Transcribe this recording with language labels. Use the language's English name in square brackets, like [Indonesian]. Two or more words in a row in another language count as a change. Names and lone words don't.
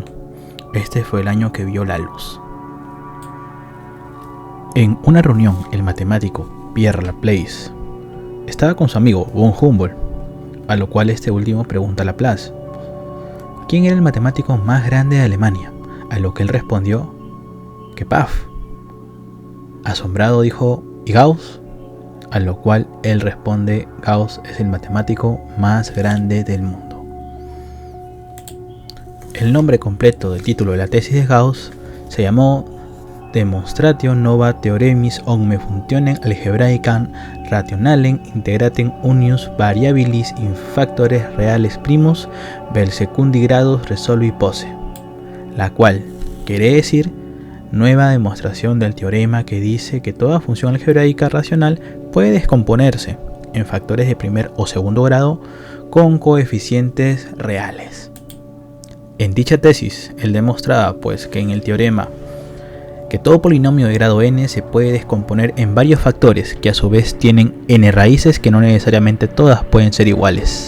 [Spanish] Este fue el año que vio la luz. En una reunión, el matemático Pierre Laplace estaba con su amigo von Humboldt, a lo cual este último pregunta a Laplace quién era el matemático más grande de Alemania, a lo que él respondió que Pfaff. Asombrado dijo, ¿y Gauss? A lo cual él responde, Gauss es el matemático más grande del mundo. El nombre completo del título de la tesis de Gauss se llamó [Latin] Demonstratio nova theoremis omne functionem algebraicam rationalem integratem unius variabilis in factores reales primus vel secundi gradus resolvi posse, [Spanish] la cual quiere decir nueva demostración del teorema que dice que toda función algebraica racional puede descomponerse en factores de primer o segundo grado con coeficientes reales. En dicha tesis, él demostraba pues que en el teorema que todo polinomio de grado n se puede descomponer en varios factores que a su vez tienen n raíces que no necesariamente todas pueden ser iguales.